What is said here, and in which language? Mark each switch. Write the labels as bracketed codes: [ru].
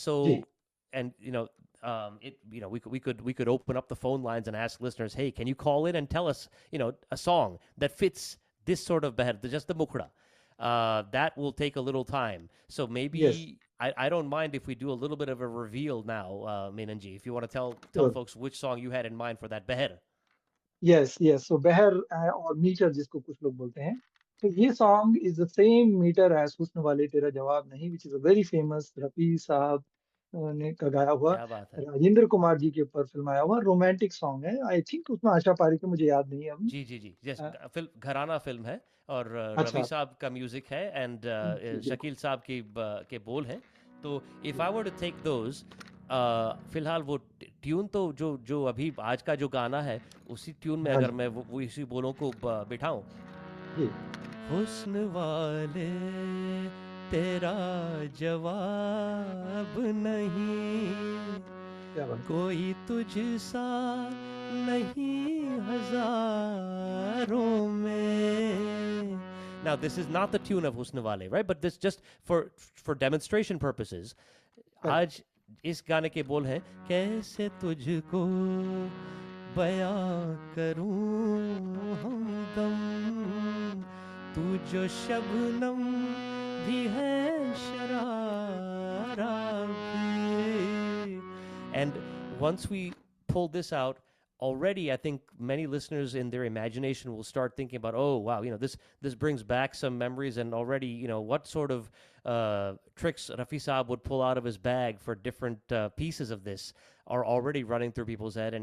[en] So, and we could open up the phone lines and ask listeners, hey, can you call in and tell us, a song that fits this sort of beher, just the mukra. That will take a little time. So yes maybe I don't mind if we do a little bit of a reveal now, Menanji, if you want to tell sure. folks which song you had in mind for that beher. Yes yes so [hi] बहर और metre जिसको कुछ लोग बोलते हैं, तो ये [en] song is the same metre as [hi] हुस्न वाले तेरा जवाब नहीं, [en] which is a very famous [hi] Rafi साहब ने का गाया हुआ, क्या बात है. राजेंद्र कुमार जी के ऊपर फिल्माया हुआ रोमांटिक सॉन्ग है. [en] I think [hi] उसमें आशा पारिक है, मुझे याद नहीं है अभी. जी, जी, जी। जैस अ, फिल्म घराना फ़िल्म है, और रफ़ी अच्छा साहब का म्यूज़िक है, [en] and [hi] जी बिल्कुल. शकील साहब के बोल हैं। तो [en] if I were to take those, [hi] फ़िलहाल वो ट्यून तो जो अभी आज का जो गाना है, उसी ट्यून में हाँ अगर जी मैं वो इसी बोलों को बिठाऊँ, जी हुस्न वाले तेरा जवाब नहीं, क्या बात है। कोई तुझसा नहीं हजारों में. [en] Now this is not the tune of Husn Wale, right? But this just for demonstration purposes. Correct. [hi] आज इस गाने के बोल हैं, कैसे तुझको बयां करूं हमदम, तू जो शबनम भी है शरारा भी. [en] And once we pull this out, already I think many listeners in their imagination will start thinking about, oh wow, this brings back some memories, and already what sort of tricks Rafi Saab would pull out of his bag for different pieces of this are already running through people's head.